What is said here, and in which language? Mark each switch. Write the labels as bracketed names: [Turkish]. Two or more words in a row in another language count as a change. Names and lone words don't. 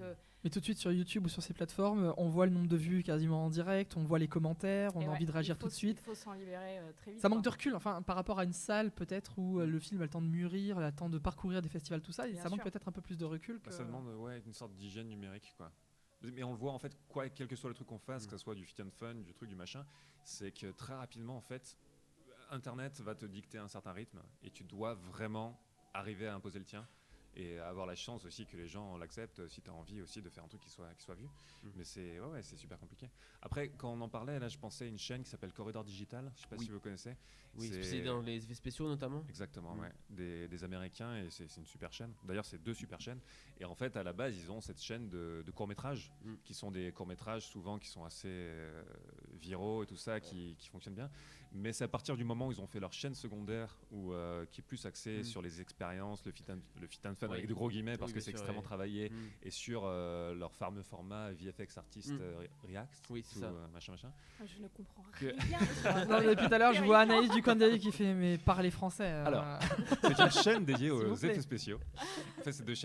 [French] Mais tout de suite sur YouTube ou sur ces plateformes, on voit le nombre de vues quasiment en direct, on voit les commentaires, on a envie de réagir tout de suite. Il faut s'en libérer très vite. Ça manque de recul, enfin, par rapport à une salle peut-être où le film a le temps de mûrir, a le temps de parcourir des festivals, tout ça, et ça manque peut-être un peu plus de recul. Ça demande une sorte d'hygiène numérique, quoi. Mais on le voit en fait, quel que soit le truc qu'on fasse, que ce soit du [English] fit and fun, [French] du truc, du machin, c'est que très rapidement en fait, Internet va te dicter un certain rythme et tu dois vraiment arriver à imposer le tien et avoir la chance aussi que les gens l'acceptent si tu as envie aussi de faire un truc qui soit vu. Mais c'est super compliqué. Après, quand on en parlait, là je pensais à une chaîne qui s'appelle Corridor Digital, je sais pas si vous connaissez. Oui, c'est dans les effets spéciaux notamment. Exactement, des Américains et c'est une super chaîne. D'ailleurs, c'est 2 super chaînes. Et en fait, à la base, ils ont cette chaîne de courts-métrages qui sont des courts-métrages souvent qui sont assez viraux et tout ça, qui fonctionnent bien. Mais c'est à partir du moment où ils ont fait leur chaîne secondaire qui est plus axée sur les expériences, le [English] fit and fun [French] avec de gros guillemets parce que c'est extrêmement travaillé et sur leur fameux format VFX Artist React machin. Je ne comprends rien. Non, depuis tout à l'heure, je vois Anaïs Ducandeli qui fait mais parler français. Alors, c'est une chaîne dédiée aux effets spéciaux. En fait, c'est 2 chaînes.